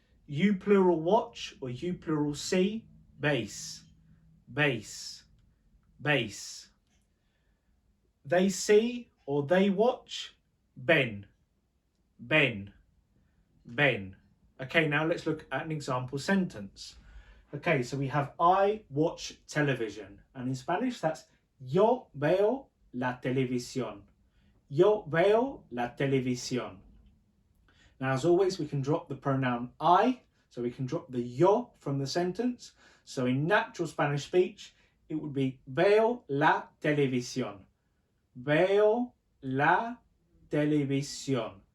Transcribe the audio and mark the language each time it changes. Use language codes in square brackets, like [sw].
[en] You plural watch or you plural see, veis, veis, veis. They see or they watch, ven, ven, ven. Okay, now let's look at an example sentence. Okay, so we have I watch television. And in Spanish, that's [es] yo veo la televisión. Yo veo la televisión. [en] Now, as always, we can drop the pronoun I. So we can drop the yo from the sentence. So in natural Spanish speech, it would be [es] veo la televisión. Veo la televisión.